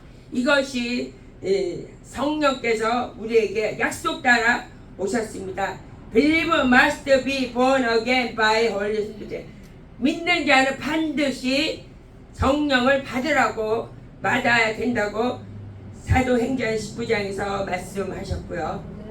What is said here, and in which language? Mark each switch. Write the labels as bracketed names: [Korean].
[Korean] 이것이 성령께서 우리에게 약속 따라 오셨습니다. [English] Believer must be born again by Holy Spirit. [Korean] 믿는 자는 반드시 성령을 받아야 된다고 사도행전 19장에서 말씀하셨고요.